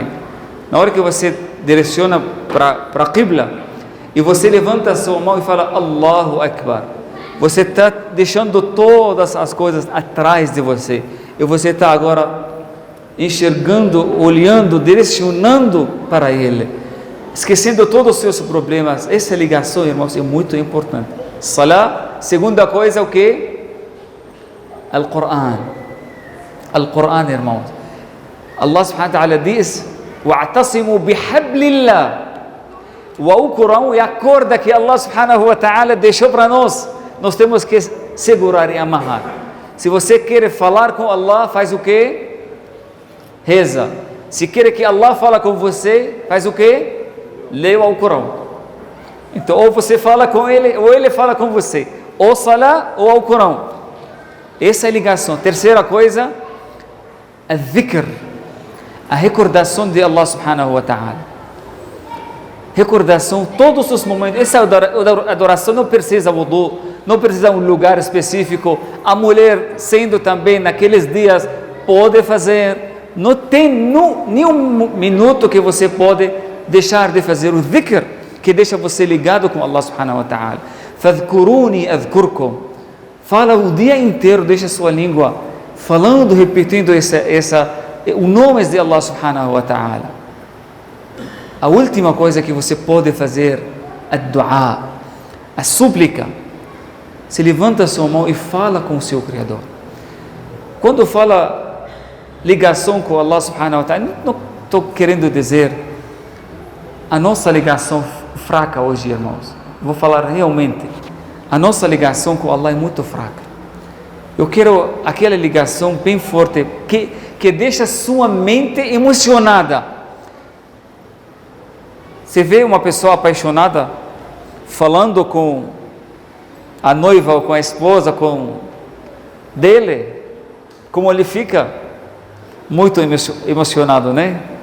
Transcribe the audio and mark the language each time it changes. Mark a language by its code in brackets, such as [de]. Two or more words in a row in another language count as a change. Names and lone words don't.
[pt] Na hora que você direciona para a Qibla e você levanta a sua mão e fala [ar] الله أكبر, [pt] você está deixando todas as coisas atrás de você e você está agora enxergando, olhando, direcionando para Ele, esquecendo todos os seus problemas. Essa ligação, irmãos, é muito importante. Salah. Segunda coisa, o que? Al-Quran. Al-Quran, irmãos. Allah [ar] سبحانه وتعالى [pt] diz: [ar] واعتصموا بحبل الله. [pt] O Corão é a corda que Allah [ar] سبحانه وتعالى [pt] deixou para nós. Nós temos que segurar e amarrar. Se você quer falar com Allah, faz o quê? Reza. Se quer que Allah fale com você, faz o quê? Leia o Corão. Então, ou você fala com ele, ou ele fala com você. Ou Salah, ou o Corão. Essa é a ligação. Terceira coisa, a dhikr, a recordação de Allah [ar] سبحانه وتعالى. [pt] Recordação, todos os momentos. Essa adoração não precisa wudu, não precisa um lugar específico. A mulher, sendo também naqueles dias, pode fazer. Não tem nenhum minuto que você pode deixar de fazer o dhikr, que deixa você ligado com Allah [ar] سبحانه وتعالى. فاذكروني أذكركم. [pt] Fala o dia inteiro, deixa sua língua falando, repetindo o nome de Allah [ar] سبحانه وتعالى. [pt] A última coisa que você pode fazer, a dua, a súplica. Se levanta a sua mão e fala com o seu Criador. Quando fala ligação com Allah [ar] سبحانه وتعالى, [pt] não estou querendo dizer a nossa ligação fraca hoje, irmãos. Vou falar realmente. A nossa ligação com Allah é muito fraca. Eu quero aquela ligação bem forte, que deixa sua mente emocionada. Você vê uma pessoa apaixonada falando com a noiva ou com a esposa dele, como ele fica muito emocionado, né?